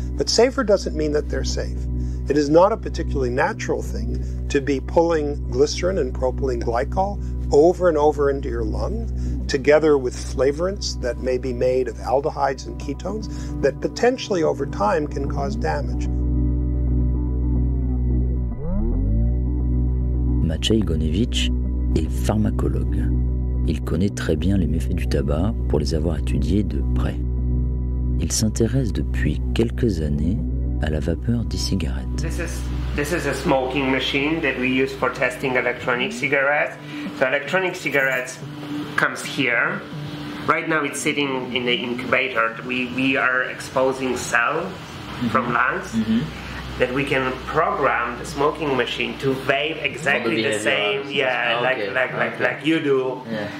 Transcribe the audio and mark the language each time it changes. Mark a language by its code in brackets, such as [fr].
[en] But safer doesn't mean that they're safe. It is not a particularly natural thing to be pulling glycerin and propylene glycol over and over into your lung, together with flavorants that may be made of aldehydes and ketones that potentially over time can cause damage. [fr] Maciej Gonewicz est pharmacologue. Il connaît très bien les méfaits du tabac pour les avoir étudiés de près. il s'intéresse depuis quelques années à la vapeur d'e-cigarette. [en] This is a smoking machine that we use for testing electronic cigarettes. So electronic cigarettes comes here. Right now it's sitting in the incubator. We are exposing cells from lungs that we can program the smoking machine to vape exactly the same, like you do. Yeah.